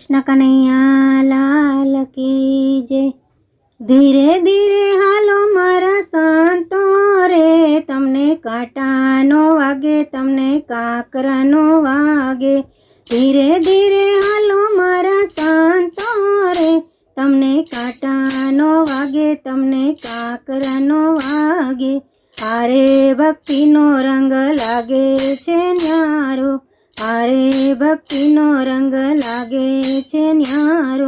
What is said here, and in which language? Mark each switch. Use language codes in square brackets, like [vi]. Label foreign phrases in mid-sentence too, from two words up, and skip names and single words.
[hi] कृष्ण कन्हैया लाल की जय। [gu] ધીરે ધીરે હાલો મારા સંતો રે, તમને કાંટાનો વાગે તમને કાકરાનો વાગે। ધીરે ધીરે હાલો મારા સંતો રે, તમને કાંટાનો વાગે તમને કાકરાનો વાગે। આરે ભક્તિનો રંગ લાગે છે ન્યારો, આરે ભક્તિનો રંગ લાગે છે ન્યારો।